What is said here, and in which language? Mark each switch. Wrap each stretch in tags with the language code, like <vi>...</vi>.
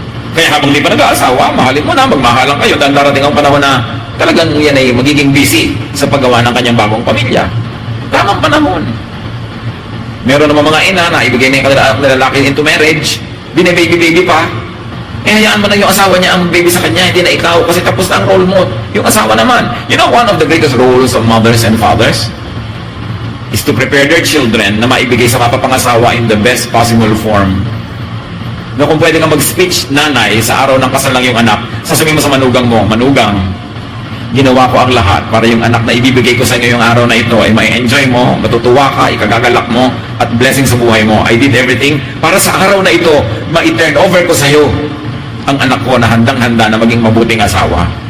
<tl>Kaya habang di pa nag-aasawa, mahalin mo na, magmahalan kayo dahil darating ang panahon na talagang yan ay magiging busy sa paggawa ng kanyang bagong pamilya. Tamang panahon. Meron naman mga ina na ibigay na yung lalaki into marriage, bine-baby-baby pa, hayaan mo na yung asawa niya ang baby sa kanya, hindi na ikaw, kasi tapos na ang role mo. Yung asawa naman.</tl> <en>You know, one of the greatest roles of mothers and fathers is to prepare their children</en> <tl>na maibigay sa mapapangasawa</tl> <en>in the best possible form.</en> <tl>Na kung pwede ka mag-speech, nanay, sa araw ng kasal lang yung anak, sasabihin mo sa manugang mo, manugang, ginawa ko ang lahat para yung anak na ibibigay ko sa inyo yung araw na ito ay mai-enjoy mo, matutuwa ka, ikagagalak mo, at blessing sa buhay mo.</tl> <en>I did everything</en> <tl>para sa araw na ito, ma-turn over ko sa iyo ang anak ko na handang-handa na maging mabuting asawa.</tl>